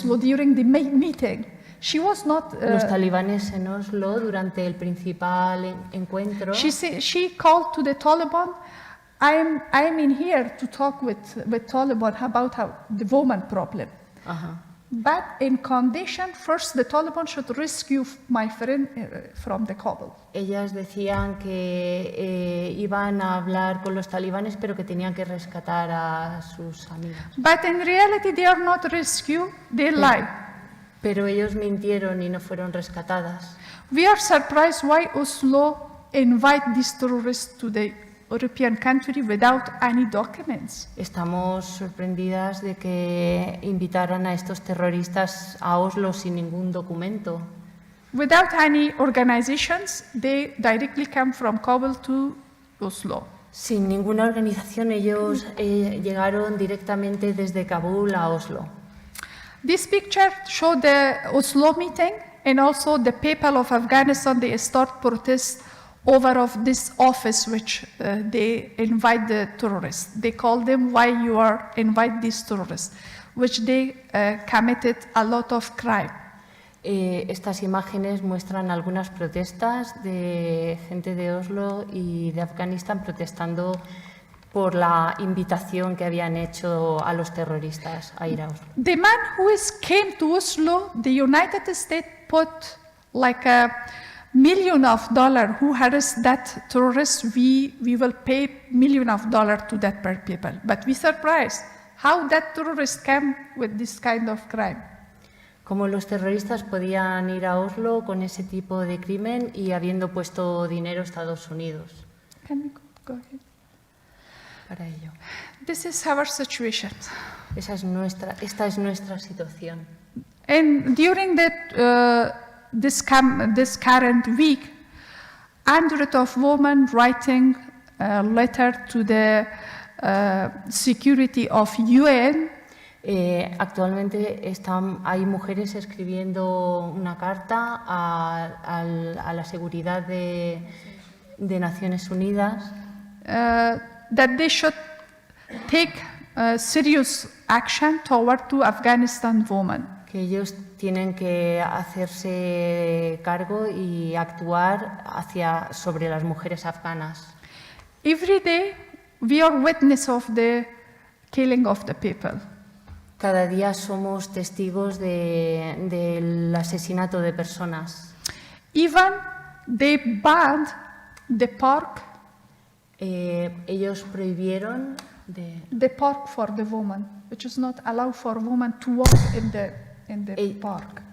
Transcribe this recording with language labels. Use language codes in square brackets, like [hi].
[en] Oslo during the meeting, she was not. [es] Los talibanes en Oslo, durante el principal encuentro, [en] She called to the Taliban. I'm in here to talk with Taliban about the woman problem. [es] Ajá. [en] But in condition, first the Taliban should rescue my friend from the Kabul. [es] Ellas decían que iban a hablar con los talibanes, pero que tenían que rescatar a sus amigas. [en] But in reality, they are not rescued, they lie. [es] Pero ellos mintieron y no fueron rescatadas. [en] We are surprised why Oslo invite these terrorists to the European country without any documents. [es] Estamos sorprendidas de que invitaran a estos terroristas a Oslo sin ningún documento. [en] Without any organizations, they directly come from Kabul to Oslo. [es] Sin ninguna organización, ellos llegaron directamente desde Kabul a Oslo. [en] This picture shows the Oslo meeting and also the people of Afghanistan, they start protest over of this office which they invite the terrorists. They call them why you are invite these terrorists, which they committed a lot of crime. [es] Estas imágenes muestran algunas protestas de gente de Oslo y de Afganistán protestando por la invitación que habían hecho a los terroristas a ir a Oslo. [en] The man who came to Oslo, the United States put like $1 million who harassed that terrorist. We will pay $1 million to that people. But we surprised how that terrorist came with this kind of crime. [es] Cómo los terroristas podían ir a Oslo con ese tipo de crimen y habiendo puesto dinero Estados Unidos [en] Can we go ahead? [es] para ello. [en] This is our situation. [es] Esta es nuestra situación. [en] And during this current week, hundreds of women writing a letter to the security of UN. [es] Actualmente hay mujeres escribiendo una carta a la seguridad de Naciones Unidas [en] That they should take serious action toward two Afghanistan women. [es] que ellos tienen que hacerse cargo y actuar sobre las mujeres afganas. [en] Every day, we are witness of the killing of the people. [es] Cada día somos testigos del asesinato de personas. [en] Even they banned the park, [es] Ellos prohibieron [en] the park for the woman, which is not allowed for women to walk in the park.